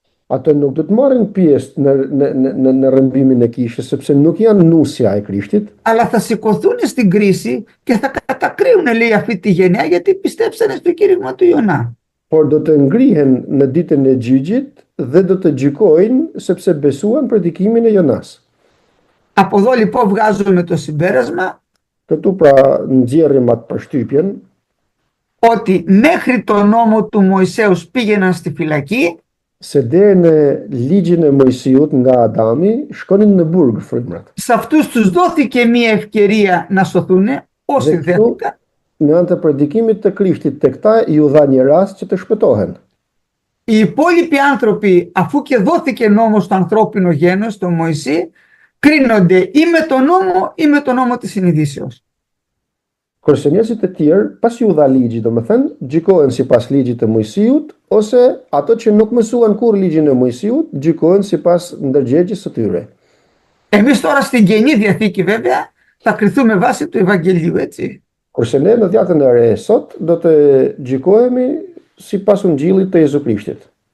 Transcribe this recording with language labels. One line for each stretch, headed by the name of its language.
Albanian: Ato nuk do të marrin pjesë në rrëmbimin e kishës, sepse nuk janë nusja e Krishtit.
Greek: Αλλά θα σηκωθούν στην κρίση και θα κατακρίνουν, λέει, αυτή τη γενιά, γιατί πιστέψανε στο κήρυγμα του Ιωνά.
Albanian: Por do të ngrihen në ditën e gjyqit dhe do të gjykojnë sepse besuan predikimin e Jonas.
Greek: Από εδώ λοιπόν βγάζουμε το συμπέρασμα
Albanian: Këtu pra nxjerrim atë përshtypjen
Greek: ότι μέχρι το νόμο του Μωυσέους πήγαιναν στη φυλακή
Albanian: se deri në ligjin e Mojsiut nga Adami shkonin në burg frymrat.
Greek: Σε αυτούς τους δόθηκε μία ευκαιρία να σωθούν όσοι δέχτηκαν.
Albanian: Në anë të predikimit të Krishtit tek ta ju dha një rast që të shpëtohen.
Greek: Οι υπόλοιποι άνθρωποι, αφού και δόθηκε νόμος στο ανθρώπινο γένος, στο Μωυσή, κρίνονται ή με τον νόμο ή με τον νόμο της συνειδήσεως.
Albanian: Kurse njerëzit e tjerë, pas ju dha ligji, domethënë, gjykohen sipas ligjit të Mojsiut, ose ato që nuk mësuan kurrë ligjin e Mojsiut, gjykohen sipas ndërgjegjes së tyre.
Greek: Εμείς τώρα στην Καινή Διαθήκη βέβαια θα κριθούμε βάσει του Ευαγγελίου, έτσι.
Albanian: Kurse ne në dhjatën e re sot do të gjykohemi sipas Ungjillit të Jezu Krishtit.